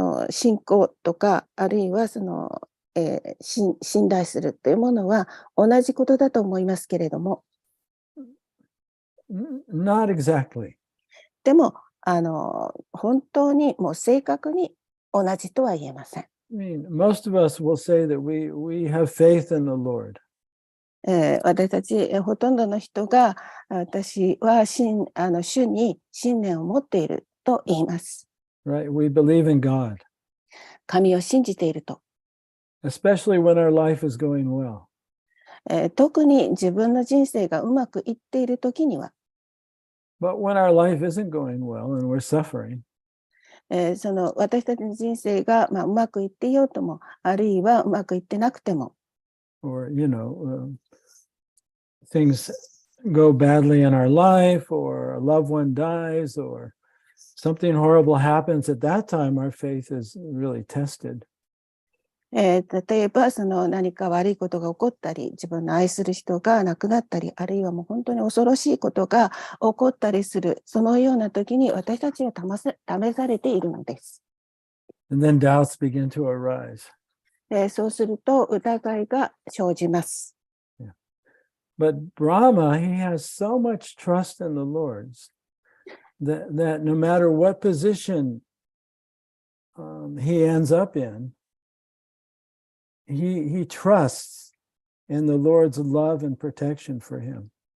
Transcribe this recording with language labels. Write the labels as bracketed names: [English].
[Japanese] 信仰とか、あるいは信頼するというものは同じことだと思いますけれども。 [English] Not exactly. [Japanese] でも、本当にもう正確に同じとは言えません。 [English] I mean, most of us will say that we have faith in the Lord. [Japanese] 私たちほとんどの人が私は主に信念を持っていると言います。 [English] Right? We believe in God. [Japanese] 神を信じていると。 [English] Especially when our life is going well. [Japanese] 特に自分の人生がうまくいっているときには。 [English] But when our life isn't going well and we're suffering. [Japanese] 私たちの人生がうまくいっていようとも、あるいはうまくいってなくても。 [English] Or, things go badly in our life, or a loved one dies, or something horrible happens. At that time, our faith is really tested. [Japanese] 例えば何か悪いことが起こったり、自分の愛する人が亡くなったり、あるいはもう本当に恐ろしいことが起こったりする、そのような時に私たちは試されているのです。 [English] And then doubts begin to arise. [Japanese] そうすると疑いが生じます。 [English] Yeah. But Brahma, he has so much trust in the Lord that no matter what position he ends up in, he trusts in the Lord's love and protection for him.